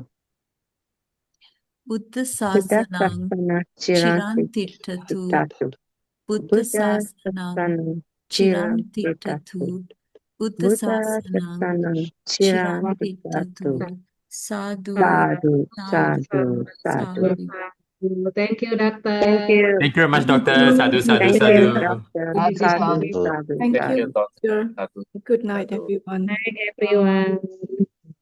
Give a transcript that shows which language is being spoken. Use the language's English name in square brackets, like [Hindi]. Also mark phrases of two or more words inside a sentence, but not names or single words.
[Pali] Buddha sasanam chirantittatu. Buddha sasanam chirantittatu. Buddha sasanam chirantittatu. Sadhu, sadhu, sadhu. [English] Thank you, Doctor. Thank you very much, Doctor. [Pali] Sadhu, sadhu, sadhu. [English] Thank you, teacher. Good night, everyone. Good night, everyone.